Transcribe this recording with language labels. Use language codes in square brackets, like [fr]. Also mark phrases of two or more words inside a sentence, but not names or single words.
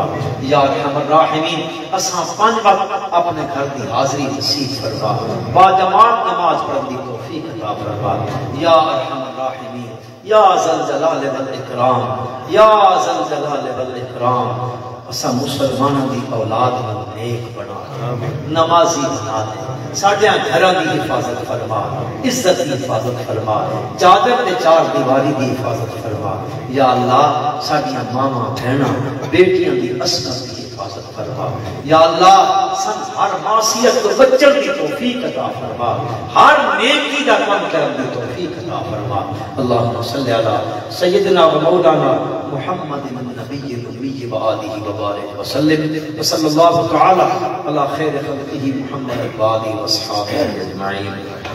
[ar] یا ارحم الراحمین [ur] اساں 5 وقت اپنے گھر کی حاضری نصیب فرما با جماعت نماز پڑھنے کی توفیق عطا فرما. [ar] یا ارحم الراحمین یا ذا الجلال والاکرام یا ذا الجلال والاکرام [ur] اساں مسلمانوں کی اولاد کو نیک بنا نمازی بنا دے. [pa] ساڈے گھراں دی حفاظت فرما عزت کی حفاظت فرما چادر تے 4 دیواری دی حفاظت فرما. [ar] یا اللہ [pa] ساڈیاں ماواں بہناں بیٹیاں دی عصمت کی حفاظت فرما. [ar] یا اللہ [pa] سن ہر معصیت تو بچن کی توفیق عطا فرما ہر نیکی دا کام کرن دی توفیق عطا فرما. [ar] اللهم صل علی سیدنا و مولانا محمد النبی الأمی وآلہ وبارک وسلم وصلی اللہ تعالی علی خیر خلقہ محمد وآلہ واصحابہ اجمعین.